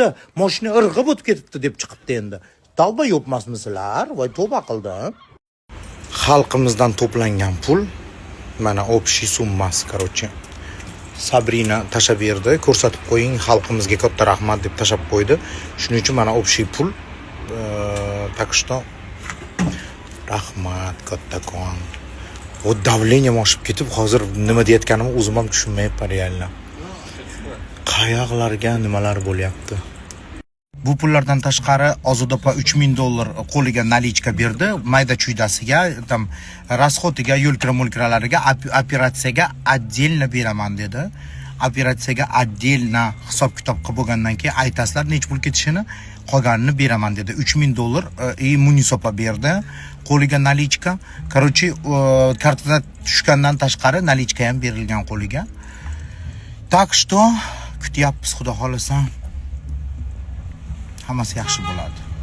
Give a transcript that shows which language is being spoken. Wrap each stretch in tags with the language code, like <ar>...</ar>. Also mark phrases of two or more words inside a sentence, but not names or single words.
<uz>Mashina irg'ib o'tib ketibdi deb chiqibdi endi. Tavba yo'qmasmisizlar? Voy tavba qildim. Xalqimizdan to'plangan pul mana общий summasi, короче. Sabrina tashab berdi. Ko'rsatib qo'ying, xalqimizga katta rahmat deb tashab qo'ydi. Shuning uchun mana общий pul.</uz> <ru>Так что</ru> <uz>rahmat kattakon. O davleniyam oshib ketib, hozir nima deyotganimni o'zim ham tushunmayapman realni. Qayoqlarga nimalar bo'lyapti? Bu pullardan tashqari Ozodopa $3000 qo'liga nalichka berdi, mayda chuydasiga, tam расходiga, yo'l-kira-mulkiralariga, operatsiyaga отдельно beraman dedi. Operatsiyaga отдельно hisob-kitob qilib bo'lgandan keyin aytasizlar nech pul ketishini, qolganini beraman dedi. $3000 Munisopa berdi. Qo'liga nalichka. Короче, kartadan tushgandan tashqari nalichka ham berilgan qo'liga.</uz> <ru>Так что</ru> <uz>kutyapmiz, xudo xolasa. Hammasi yaxshi bo'ladi.</uz>